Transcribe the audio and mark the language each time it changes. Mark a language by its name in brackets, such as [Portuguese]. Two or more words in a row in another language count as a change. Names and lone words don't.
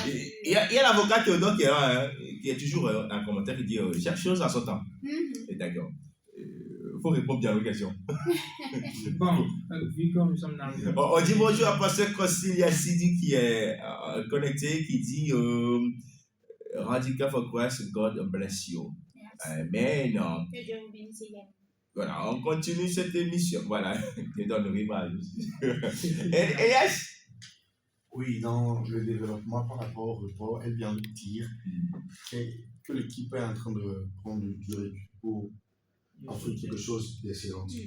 [French] Il y a l'avocat Théodore qui est là, hein, qui est toujours un commentaire qui dit chaque chose à son temps. Mhm. Et d'accord. Il faut répondre bien aux questions. Bon, vu que nous sommes dans le... On dit bonjour à Pasteur Costilia Sidi qui est connecté, qui dit [English] Radical for Christ, God bless you. [French] Merci. Amen. Que Dieu vous bénisse également. Voilà, on continue cette émission. Voilà, je donne le rivage. Et yes. Oui, dans le développement par rapport au report, elle vient de dire que l'équipe est en train de prendre du recul pour en faire quelque chose d'excellent.